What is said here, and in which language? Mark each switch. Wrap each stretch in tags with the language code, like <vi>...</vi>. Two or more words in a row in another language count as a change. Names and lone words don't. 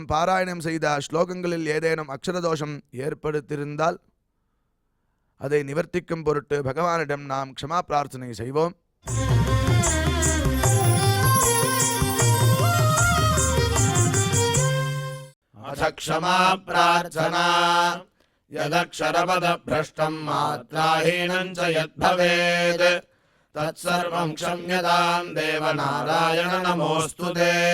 <ta>பாராயணம் செய்த ஸ்லோகங்களில் ஏதேனும் அக்ஷரதோஷம் ஏற்படுத்தியிருந்தால் அதை நிவர்த்திக்கும் பொருட்டு பகவானிடம் நாம் க்ஷமா பிரார்த்தனை செய்வோம்.</ta> <sa>अथ क्षमा प्रार्थना यदक्षरपदभ्रष्टम् मात्राहीनम् च यद्भवेत् तत्सर्वम् क्षम्यताम् देवनारायण नमोऽस्तु ते।</sa>